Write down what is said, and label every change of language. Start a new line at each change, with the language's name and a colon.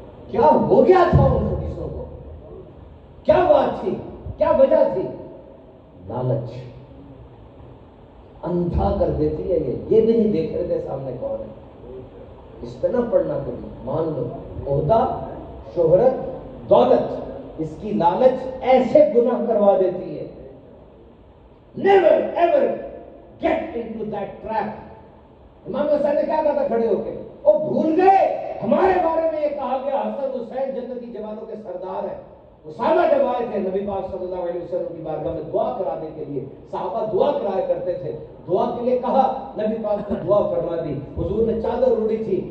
Urdu: کیا ہو گیا تھا ان حدیثوں کو؟ کیا بات تھی؟ کیا وجہ تھی؟ لالچ اندھا کر دیتی ہے. یہ بھی نہیں دیکھ رہے تھے سامنے کون ہے. اس پہ نہ پڑھنا کبھی. مان لو عہدہ، شہرت، دولت، اس کی لالچ ایسے گناہ کروا دیتی ہے.
English: Never ever get into that trap.
Urdu: امام حسین نے کیا کہا تھا کھڑے ہو کے؟ وہ بھول گئے ہمارے بارے میں یہ کہا گیا حسن حسین جنتی جوانوں کے سردار ہیں. اسامہ جب آئے تھے نبی پاک صلی اللہ علیہ وسلم کی بارگاہ میں دعا کرانے کے لیے، صحابہ دعا کرایا کرتے تھے. دعا کے لیے کہا، نبی پاک نے دعا فرما دی. حضور نے چادر اوڑھی تھی.